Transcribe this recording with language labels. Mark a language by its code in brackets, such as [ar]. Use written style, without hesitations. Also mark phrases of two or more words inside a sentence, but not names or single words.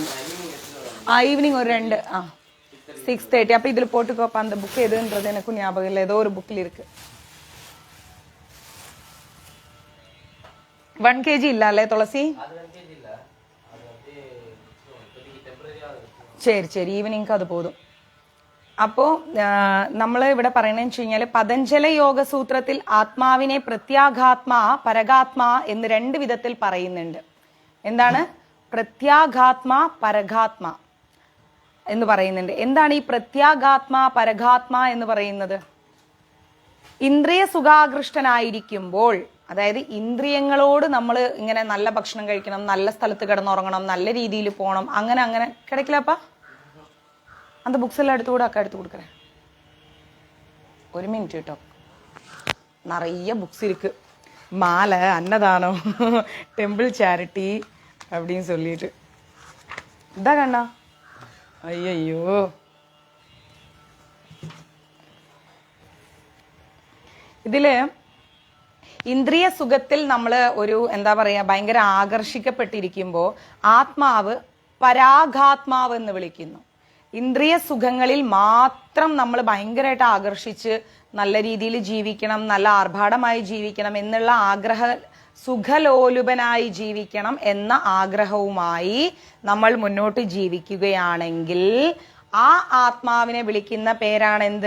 [ta] ஈவினிங் ஒரு 2. 6:30. அப்போ இதில் போட்டுக்கோப்பா. அந்த புக்கு எதுன்றது எனக்கும் ஞாபகம் இல்லை, ஏதோ ஒரு புக்கில் இருக்கு. 1 kg இல்ல துளசி? சரி சரி, ஈவினிங்க்கு அது போதும். [ml] അപ്പോൾ നമ്മൾ ഇവിടെ പറയണെന്ന് വെച്ച് കഴിഞ്ഞാൽ പതഞ്ജല യോഗസൂത്രത്തിൽ ആത്മാവിനെ പ്രത്യാഘാത്മാ പരകാത്മാ എന്ന് 2 വിധത്തിൽ പറയുന്നുണ്ട്. എന്താണ്? പ്രത്യാഘാത്മാ പരഘാത്മാ എന്ന് പറയുന്നുണ്ട്. എന്താണ് ഈ പ്രത്യാഘാത്മാ പരഘാത്മാ എന്ന് പറയുന്നത്? ഇന്ദ്രിയ സുഖാകൃഷ്ടനായിരിക്കുമ്പോൾ, അതായത് ഇന്ദ്രിയങ്ങളോട് നമ്മൾ ഇങ്ങനെ നല്ല ഭക്ഷണം കഴിക്കണം, നല്ല സ്ഥലത്ത് കിടന്നുറങ്ങണം, നല്ല രീതിയിൽ പോകണം, അങ്ങനെ കിടക്കില്ലപ്പാ. [ta] அந்த புக்ஸ் எல்லாம் எடுத்து கூட அக்கா எடுத்து கொடுக்குறேன். 1 மினிட் கேட்டோ. நிறைய புக்ஸ் இருக்கு. மாலை, அன்னதானம், [en] temple charity [ta] அப்படின்னு சொல்லிட்டு. இதா கண்ணா. ஐயோ. [ml] ഇതില് ഇന്ദ്രിയ സുഖത്തിൽ നമ്മൾ ഒരു എന്താ പറയാ ഭയങ്കര ആകർഷിക്കപ്പെട്ടിരിക്കുമ്പോൾ ആത്മാവ് പരാഘാത്മാവ് എന്ന് വിളിക്കുന്നു. ഇന്ദ്രിയ സുഖങ്ങളിൽ മാത്രം നമ്മൾ ഭയങ്കരമായിട്ട് ആകർഷിച്ച് നല്ല രീതിയിൽ ജീവിക്കണം, നല്ല ആർഭാടമായി ജീവിക്കണം എന്നുള്ള ആഗ്രഹ, സുഖലോലുപനായി ജീവിക്കണം എന്ന ആഗ്രഹവുമായി നമ്മൾ മുന്നോട്ട് ജീവിക്കുകയാണെങ്കിൽ ആ ആത്മാവിനെ വിളിക്കുന്ന പേരാണ് എന്ത്?